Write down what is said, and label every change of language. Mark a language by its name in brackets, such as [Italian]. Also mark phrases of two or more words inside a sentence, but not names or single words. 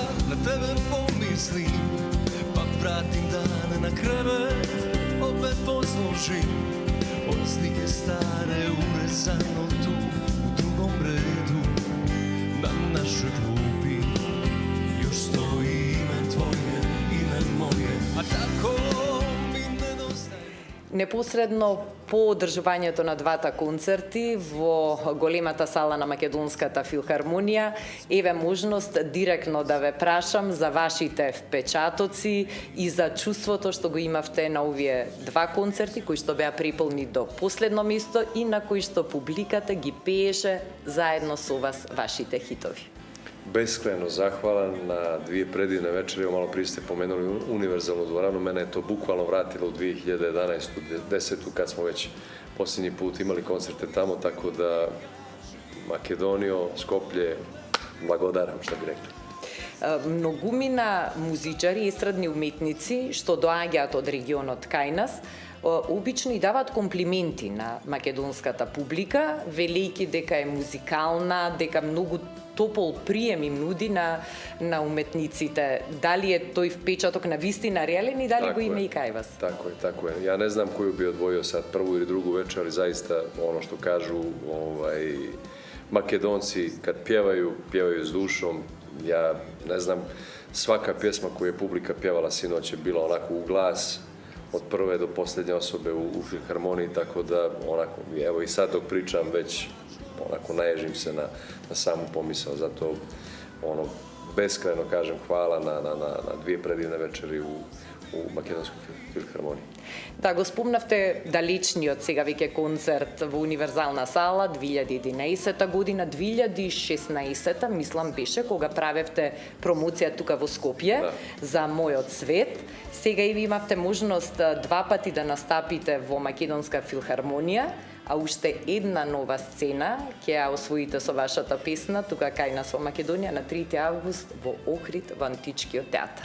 [Serbian] на тебе помислим, па вратим дане на кревет, опет посложим, од слике старе урезано ту у другом реду, на нашoj klupi još stoji ime tvoje, ime moje, a tako mi nedostaje. [Macedonian] Непосредно по одржувањето на двата концерти во големата сала на Македонската филхармонија, еве можност директно да ве прашам за вашите впечатоци и за чувството што го имавте на овие два концерти, кои што беа приполни до последно место и на кои што публиката ги пееше заедно со вас вашите хитови. [Serbian] Beskrajno zahvalan na dvije predivne večere. Malo prije ste pomenuli univerzalnu dvoranu. Mene je to bukvalno vratilo u 2011. 10. kad smo već posljednji put imali koncerte tamo, tako da Makedonijo, Skoplje, blagodaram, šta bi rekli. [Macedonian] Многумина музичари и естрадни уметници што доаѓаат од регионот кај нас, обично и даваат комплименти на македонската публика, велејќи дека е музикална, дека многу топол прием им нуди на уметниците. Дали е тој впечаток на вистина реален и дали го има и кај вас? [Serbian] Tako je. Ja ne znam koju bi odvojio sad, prvu ili drugu večer, ali zaista ono što kažu Makedonci kad pjevaju s dušom. Ja ne znam, svaka pjesma koju je publika pjevala sinoć je bila onako u glas, od prve do posljednje osobe u filharmoniji, tako da onako, evo i sad dok pričam već onako naježim se na samu pomisao, zato beskrajno kažem hvala na dvije predivne večeri u Македонскoj филхармонiji. [Macedonian] Да, го спомнавте далечниот сега веќе концерт во Универзална сала 2011 година, 2016 мислам беше кога правевте промоција тука во Скопје за Мојот свет. Сега и ви имавте можност два пати да настапите во Македонска филхармонија, а уште една нова сцена ќе ја освоите со вашата песна тука кај нас во Македонија на 3 август во Охрид во Античкиот театар.